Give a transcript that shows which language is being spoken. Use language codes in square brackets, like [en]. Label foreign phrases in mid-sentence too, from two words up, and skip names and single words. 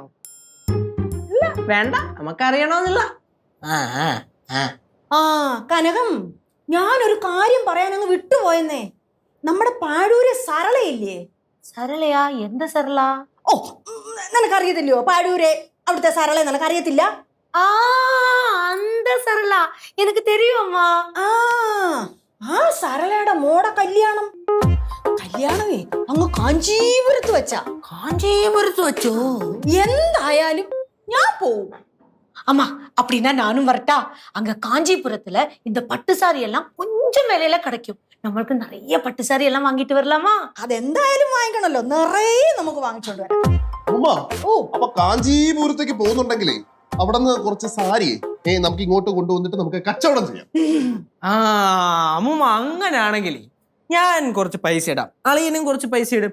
[ml] വേണ്ട, നമുക്കറിയണമെന്നില്ല. കനകം, ഞാനൊരു കാര്യം പറയാൻ അങ്ങ് വിട്ടുപോയെന്നേ. നമ്മുടെ പാഴൂരെ സരളയില്ലേ? സരളയാ? എന്ത് സരള? ഓ, നിനക്കറിയത്തില്ലയോ പാഴൂരെ? അവിടുത്തെ സരള നിനക്കറിയത്തില്ല? [ta] அந்த சரளா எனக்கு தெரியும் அம்மா. [ml] ആ സരളയുടെ മോടെ കല്യാണമേ അങ്ങ് കാഞ്ചീപുരത്ത് വെച്ചാ. കാഞ്ചീപുരത്ത് വെച്ചോ? എന്തായാലും ഞാൻ പോവും. [ta] அம்மா அப்படின்னா நானும் வரட்டா? அங்க காஞ்சிபுரத்துல இந்த பட்டு சாரி எல்லாம் கொஞ்சம் விலையில கிடைக்கும். [ml] നമ്മൾക്ക് நிறைய പട്ട് സാരി എല്ലാം വാങ്ങിട്ട് വരലാമാ. അതെന്തായാലും വാങ്ങിക്കണല്ലോ, നിറയെ നമുക്ക് വാങ്ങിച്ചോണ്ട് വരാം. അപ്പൊ കാഞ്ചീപുരത്തേക്ക് പോകുന്നുണ്ടെങ്കിലേ അവിടെ നിന്ന് കുറച്ച് സാരി നമുക്ക് ഇങ്ങോട്ട് കൊണ്ടുവന്നിട്ട് നമുക്ക് കച്ചവടം ചെയ്യാം. അമ്മൂമ്മ അങ്ങനാണെങ്കിൽ ഞാൻ കുറച്ച് പൈസ ഇടാം, അളിയനും കുറച്ച് പൈസ ഇടും.